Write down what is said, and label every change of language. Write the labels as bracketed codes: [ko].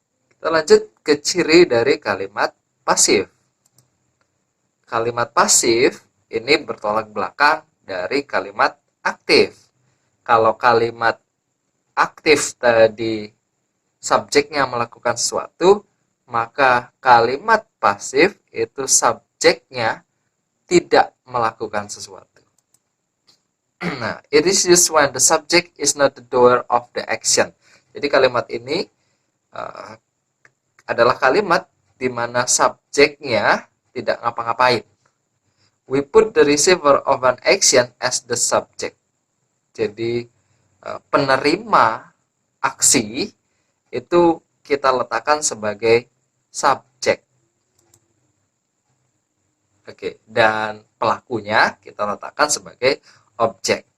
[id] Kita lanjut ke ciri dari kalimat pasif. Kalimat pasif ini bertolak belakang dari kalimat aktif. Kalau kalimat aktif tadi subjeknya melakukan sesuatu, maka kalimat pasif itu subjeknya tidak melakukan sesuatu. [en] Nah, it is used when the subject is not the doer of the action. [id] Jadi kalimat ini adalah kalimat di mana subjeknya tidak ngapa-ngapain. [en] We put the receiver of an action as the subject. [id] Jadi penerima aksi itu kita letakkan sebagai subjek. Oke, dan pelakunya kita letakkan sebagai objek.